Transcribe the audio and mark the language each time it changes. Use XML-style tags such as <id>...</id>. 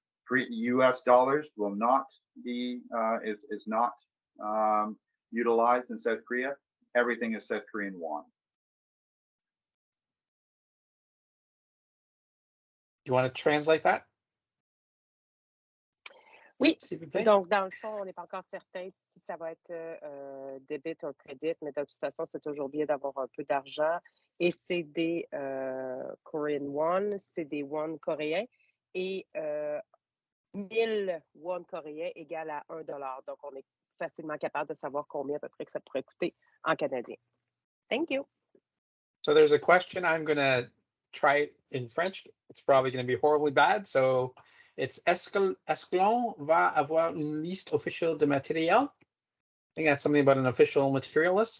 <en>US dollars will not be is not utilized in South Korea. Everything is South Korean won. You want to translate that?</en> <fr>Oui. Donc, dans le fond, on n'est pas encore certain si ça va être débit ou crédit, mais de toute façon, c'est toujours bien d'avoir un peu d'argent. Et c'est des Korean won, c'est des won coréens. Et 1000 won coréens égale à $1. Donc, on est facilement capable de savoir combien à peu près que ça pourrait coûter en canadien.</fr> <en>Thank you. So there's a question. I'm going to try it in French. It's probably going to be horribly bad. So it's</en> <fr>est-ce que l'on va avoir une liste officielle de matériel?</fr> <en>I think that's something about an official material list.</en>